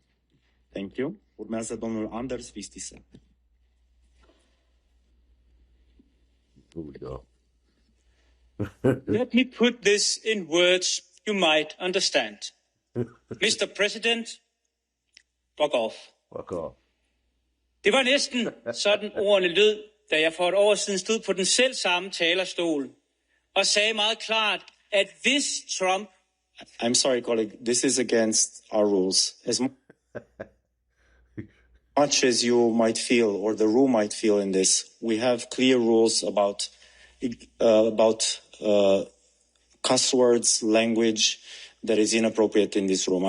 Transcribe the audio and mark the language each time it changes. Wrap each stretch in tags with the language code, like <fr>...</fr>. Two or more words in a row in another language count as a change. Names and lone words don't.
<en>Thank you.</en> <ro>Urmează domnul Anders Vistisen.</ro> <en>Here we go. Let me put this in words you might understand. Mr. President, fuck off. Fuck off.</en> <da>Det var næsten sådan ordene lød, da jeg for et år siden stod på den selv samme talerstol og sagde meget klart, at hvis Trump...</da> <en>I'm sorry, colleague. This is against our rules. As much as you might feel, or the room might feel in this, we have clear rules about cuss words, language that is inappropriate in this room.</en>